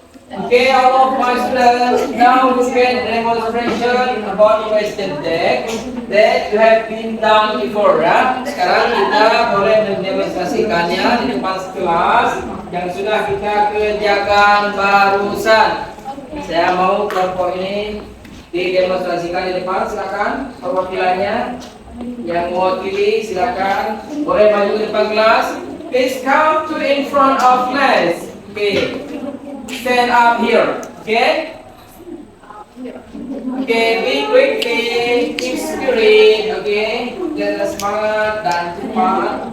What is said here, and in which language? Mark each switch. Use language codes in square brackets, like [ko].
[en] Okay, all of my students, now look at demonstration about question text that you have been done before ya. [id] Sekarang kita boleh mendemonstrasikannya di depan kelas yang sudah kita kerjakan barusan. Saya mau kelompok ini didemonstrasikan di depan, silakan perwakilannya yang mewakili silakan boleh maju ke depan kelas. [en] Please come to in front of class. Okay. Stand up here, okay? Okay, be quickly, keep spirit, okay? [id] Jangan semangat dan cepat.